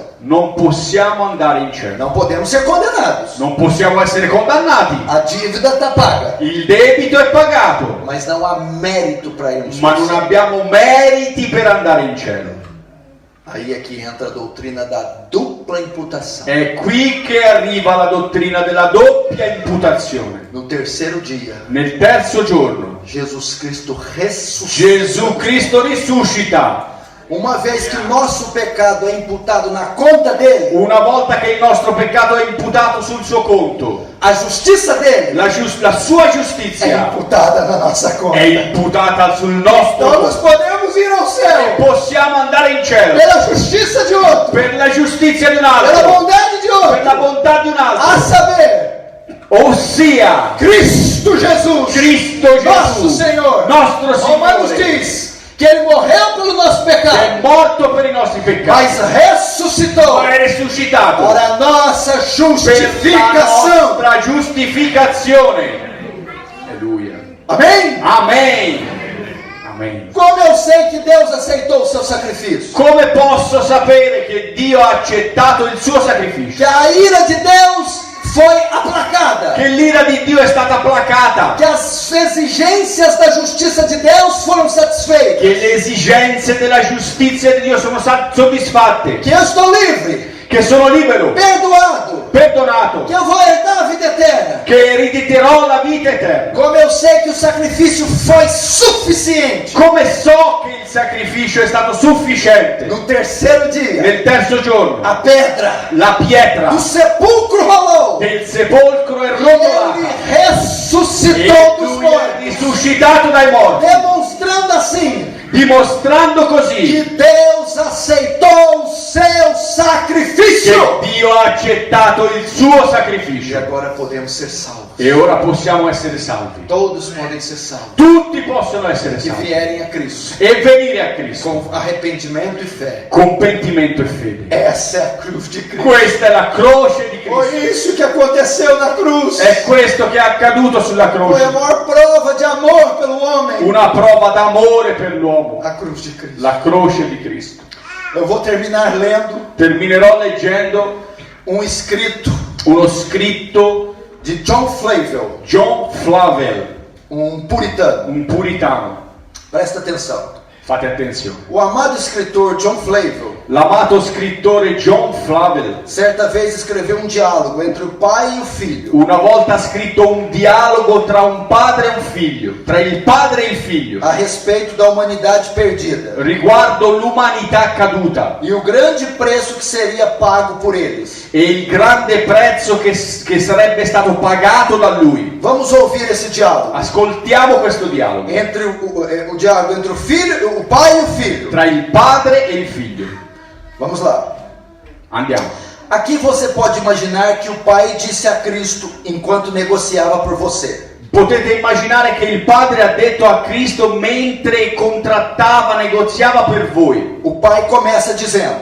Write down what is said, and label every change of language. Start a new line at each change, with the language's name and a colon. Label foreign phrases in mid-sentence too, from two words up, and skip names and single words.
Italian: non possiamo andare in cielo.
Portuguese: Não podemos ser condenados.
Italian: Non possiamo essere condannati.
Portuguese: A dívida está paga.
Italian: Il debito è pagato,
Portuguese: Mas não há mérito para irmos
Italian: ma
Portuguese: para o
Italian: non
Portuguese: céu.
Italian: abbiamo meriti per andare in cielo.
Portuguese: Aí é que entra a doutrina da dupla imputação.
Italian: È qui che arriva la dottrina della doppia imputazione.
Portuguese: No terceiro dia,
Italian: Nel terzo giorno,
Portuguese: Jesus Cristo ressuscita.
Italian: Gesù Cristo risuscita.
Portuguese: Uma vez que o nosso pecado é imputado na conta dele,
Italian: Una volta che il nostro peccato è imputato sul suo conto,
Portuguese: a justiça dele
Italian: la sua
Portuguese: é
Italian: giustizia
Portuguese: imputada na nossa conta.
Italian: è imputata sul nostro
Portuguese: Então nós
Italian: conto.
Portuguese: podemos ir ao céu
Italian: Possiamo andare in cielo
Portuguese: pela justiça de outro,
Italian: per la giustizia di un
Portuguese: pela
Italian: altro,
Portuguese: bondade de
Italian: per la
Portuguese: outro,
Italian: bontà di un
Portuguese: a
Italian: altro,
Portuguese: saber,
Italian: ossia Cristo Jesus, Cristo
Portuguese: nosso
Italian: Gesù,
Portuguese: Senhor.
Italian: nostro
Portuguese: Romanos
Italian: Signore,
Portuguese: diz que ele morreu pelo nosso
Italian: che è
Portuguese: pecado,
Italian: morto per i nostri peccati,
Portuguese: mas ressuscitou
Italian: ma è risuscitato
Portuguese: para a nossa
Italian: per la
Portuguese: justificação.
Italian: nostra giustificazione. Alleluia.
Portuguese: Amém?
Italian: Amen. Amen.
Portuguese: Como eu sei que Deus aceitou o seu sacrifício?
Italian: Come posso sapere che Dio ha accettato il suo sacrificio?
Portuguese: Que a ira de Deus foi aplacada.
Italian: Che l'ira di Dio è stata placata?
Portuguese: Que as exigências da justiça de Deus foram satisfeitas.
Italian: Che le esigenze della giustizia di Dio sono state soddisfatte?
Portuguese: Que eu estou livre.
Italian: che sono libero,
Portuguese: perdoado,
Italian: perdonato,
Portuguese: que eu vou herdar a vida eterna.
Italian: che erediterò la vita eterna.
Portuguese: Como eu sei que o sacrifício foi suficiente.
Italian: Come so che il sacrificio è stato sufficiente?
Portuguese: No terceiro dia,
Italian: Nel terzo giorno,
Portuguese: a pedra
Italian: la pietra
Portuguese: do sepulcro rolou.
Italian: del sepolcro è
Portuguese: E ele
Italian: rotolata e
Portuguese: ressuscitou dos
Italian: lui è
Portuguese: mortos,
Italian: risuscitato dai morti,
Portuguese: demonstrando assim
Italian: dimostrando
Portuguese: que
Italian: così
Portuguese: Deus aceitou o seu sacrifício.
Italian: che Dio ha accettato il suo
Portuguese: E
Italian: sacrificio
Portuguese: agora podemos ser salvos.
Italian: e ora possiamo essere salvi.
Portuguese: Todos podem ser salvos
Italian: Tutti possono essere
Portuguese: que
Italian: salvi
Portuguese: vierem a Cristo
Italian: e venire a Cristo
Portuguese: com arrependimento e fé.
Italian: con pentimento e fede.
Portuguese: Essa é a cruz de Cristo.
Italian: Questa è la croce di
Portuguese: Foi
Italian: Cristo.
Portuguese: isso que aconteceu na cruz.
Italian: È questo che è accaduto sulla
Portuguese: Foi a
Italian: croce.
Portuguese: maior prova de amor pelo homem.
Italian: Una prova d'amore per l'uomo.
Portuguese: A cruz de Cristo.
Italian: La croce di Cristo.
Portuguese: Eu vou terminar lendo
Italian: Terminerò leggendo
Portuguese: escrito
Italian: uno scritto
Portuguese: de John Flavel,
Italian: John Flavel,
Portuguese: puritano.
Italian: un puritano.
Portuguese: Presta atenção.
Italian: Fate attenzione.
Portuguese: O amado escritor John Flavel,
Italian: L'amato scrittore John Flavel
Portuguese: certa vez escreveu diálogo entre o pai e o filho.
Italian: una volta ha scritto un dialogo tra un padre e un figlio, tra il padre e il figlio,
Portuguese: A respeito da humanidade perdida
Italian: riguardo l'umanità caduta
Portuguese: e o grande preço que seria pago por eles.
Italian: e il grande prezzo che sarebbe stato pagato da lui.
Portuguese: Vamos ouvir esse diálogo
Italian: Ascoltiamo questo dialogo
Portuguese: entre o diálogo entre o filho, o pai e o filho.
Italian: tra il padre e il figlio.
Portuguese: Vamos lá.
Italian: Andiamo.
Portuguese: Aqui você pode imaginar que o pai disse a Cristo enquanto negociava por você:
Italian: Potete immaginare che il padre ha detto a Cristo mentre contrattava, negoziava per voi.
Portuguese: O pai começa dizendo: